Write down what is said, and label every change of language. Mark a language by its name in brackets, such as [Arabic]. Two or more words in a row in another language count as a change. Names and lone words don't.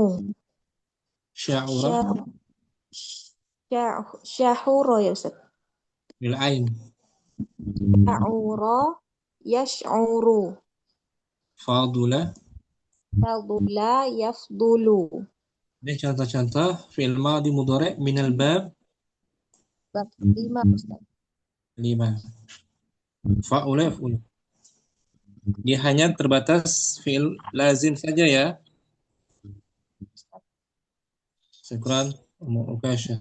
[Arabic] Sya'ura. شَهُرَ يا أستاذ. بالعين. شَعُرَ يَشْعُرُ. Fadula. فَضُلَ يَفْضُلُ. [Indonesian] Ini contoh-contoh [Arabic] فعل ماضي مضارع من الباب [Indonesian] Bab 5 Ustaz. [Arabic] 5. فَعُلَ يَفْعُلُ. [Indonesian] Dia hanya terbatas [Arabic] فعل لازم [Indonesian] saja ya. [Arabic] شكرا أم عكاشة.